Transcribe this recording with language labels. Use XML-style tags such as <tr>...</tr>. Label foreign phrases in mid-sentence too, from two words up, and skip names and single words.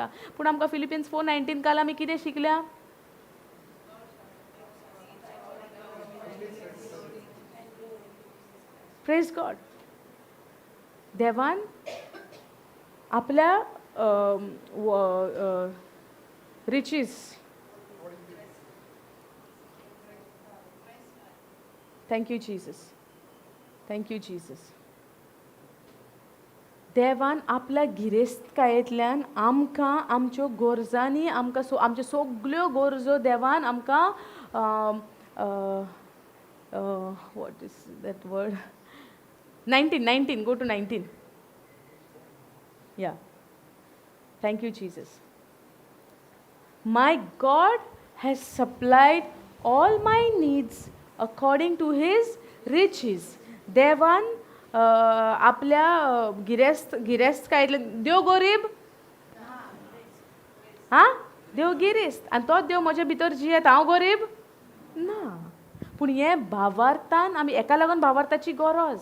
<kok>पूण आमकां फिलिपिन्स 4:19 काल आमी कितें शिकल्या?</kok> <en>Praise God.</en> <kok>देवान आपल्या रिचीज,</kok> <en>Thank you Jesus, thank you Jesus.</en> <kok>देवान आपल्या गिरेस्तकायेंतल्यान आमकां आमच्यो गरजांनी आमकां आमच्यो सगल्यो गरजो देवान आमकां</kok> <en>what is that word? 19 go to 19. Yeah. Thank you, Jesus. My God has supplied all my needs according to his riches.</en> <kok>देवान आपल्या गिरेस्त कायतले देव गरीब? हां, देव गिरेस्त, आनी तो देव म्हज्या भितर जियेता. हांव गरीब ना. पूण हें भावार्थान आमी एका लागून भावार्थाची गरज.</kok>